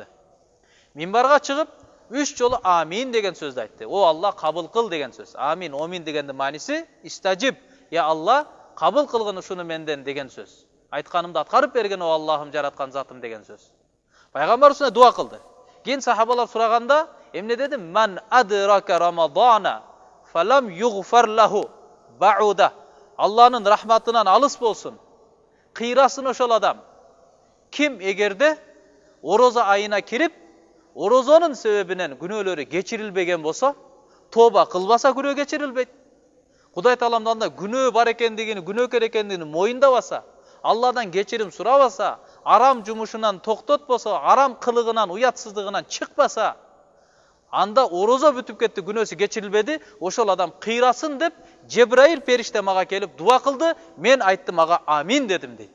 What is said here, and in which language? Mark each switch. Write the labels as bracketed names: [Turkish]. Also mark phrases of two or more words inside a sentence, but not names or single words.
[Kyrgyz] Минбарга чыгып, 3 жолу амин деген сөздү айтты. О Алла, кабыл кыл деген сөз. Амин, омин дегендин мааниси [Arabic] استجب يا الله, [Kyrgyz] кабыл кылгын ушуну менден деген сөз. Айтканымды аткарып берген о Аллахым, жараткан затым деген сөз. Пайгамбар үстүнө дуа кылды. Кийин сахабалар сураганда эмне деди? [Arabic] من أدرك رمضان فلم يغفر له بعده. [Kyrgyz] Алланын рахматынан алыс болсун, кыйрасын ошол адам. Ким эгерде орозо айына кирип, орозонун себебинен күнөөлөрү кечирилбеген болсо, тооба кылбаса күнөө кечирилбейт. Кудай Тааламдан да күнөө бар экендигин, күнөөкөр экендигин моюндабаса, Алладан кечирим сурабаса, арам жумушунан токтотпосо, арам кылыгынан, уятсыздыгынан чыкпаса, анда орозо бүтүп кетти, күнөөсү кечирилбеди, ошол адам кыйрасын деп Жебраил периште мага келип дуа кылды, мен айттым мага амин дедим дейт.